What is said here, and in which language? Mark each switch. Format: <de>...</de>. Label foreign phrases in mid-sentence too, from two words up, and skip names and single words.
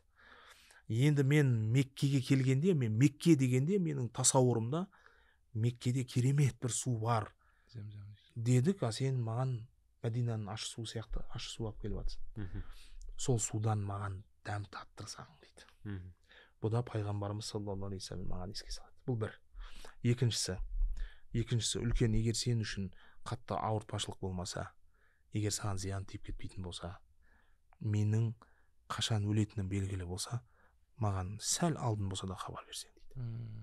<kk>Енді мен Меккеге келгенде, мен Мекке дегенде менің тасауырымда Меккеде керемет бір су бар дедік, сен маған Мәдинаның ащы су сияқты ащы су алып келіп жатсың. Сол судан маған дәм таттырсаң дейді. Бұл да пайғамбарымыз</kk> <ar>صلى الله عليه وسلم</ar> <kk>маған еске салады. Бұл бір. Екіншісі үлкен, егер сен үшін қатты ауыртпашылық болмаса, егер саған зиян тиіп кетпейтін болса, менің қашан өлетінім белгілі болса, маған сәл алдын болса да хабар берсең дейді.</kk>